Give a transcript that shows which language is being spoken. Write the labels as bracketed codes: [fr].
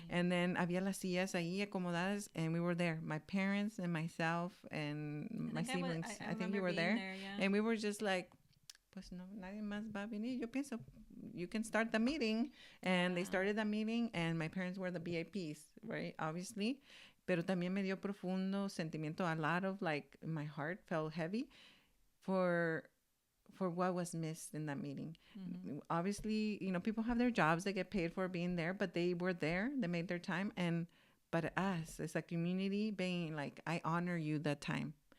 [en] And then había las sillas ahí acomodadas, and we were there. My parents and myself and my siblings. I think you were there. And we were just like, pues no, nadie más va a venir. Yo pienso, you can start the meeting. And they started the meeting, and my parents were the VIPs, right? Obviously. [es] Pero también me dio profundo sentimiento. [en] A lot of my heart felt heavy for what was missed in that meeting. Obviously, people have their jobs, they get paid for being there, but they were there, they made their time. But us as a community being like, I honor you that time.